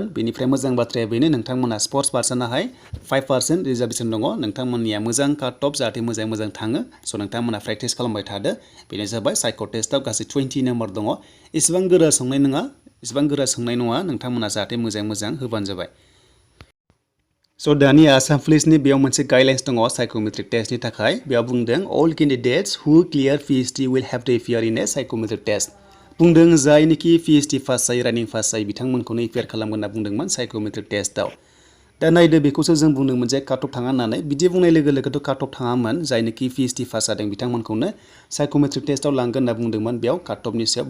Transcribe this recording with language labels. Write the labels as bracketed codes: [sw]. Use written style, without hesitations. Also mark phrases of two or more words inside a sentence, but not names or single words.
[brx] बेनिफ्राय मोजां बाथ्राया बेनो नोंथांमोना [en] sports persons [brx] 5% रिजार्भेसन दङ नोंथांमोननिया मोजां [en] cut off [brx] जाहाथे मोजां थाङो स' नोंथांमोना प्रेक्टिस खालामबाय थादो बेनो जाबाय [en] psycho test [brx] गासै 20 नाम्बार दङ इसेबां गोरा सोंनाय नङा नोंथांमोना जाहाथे मोजां होबानो जाबाय स' दानिया आसाम पुलिसनि बेयाव मोनसे गाइडलाइन्स दङ [en] psychometric test [brx] थाखाय बेयाव बुंदों [en] all candidates who clear PhD will have to appear in a psychometric test [brx] बुंदों जायनोखि [en] PhD pass [brx] जायो रानिं पास जायो बिथांमोनखौनो एपियार खालामगोन होनना बुंदोंमोन [en] psychometric test [brx] दा नायदो बेखौसो जों बुंदोंमोन जे [en] cut off [brx] थाङा होननानै बिदि बुंनाय लोगो लोगोथ' [en] cut off [brx] थाङामोन जायनोखि [en] PhD pass [brx] जादों बिथांमोनखौनो [en] psychometric test [brx] लांगोन होनना बुंदोंमोन बेयाव [en] cut off [brx] सायाव